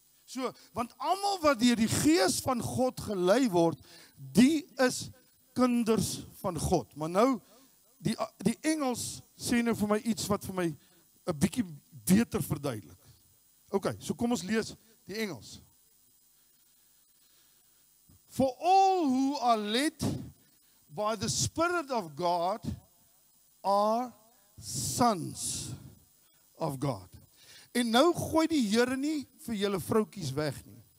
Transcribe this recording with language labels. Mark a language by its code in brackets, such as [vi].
[af] So, want almal wat deur die gees van God gelei word, die is kinders van God. Maar nou, die Engels sê nou vir my iets wat vir my 'n bietjie beter verduidelik. OK, so kom ons lees die Engels. [en] For all who are led by the Spirit of God are sons of God. [af] En nou gooi die Here nie vir julle vroutjies weg nie.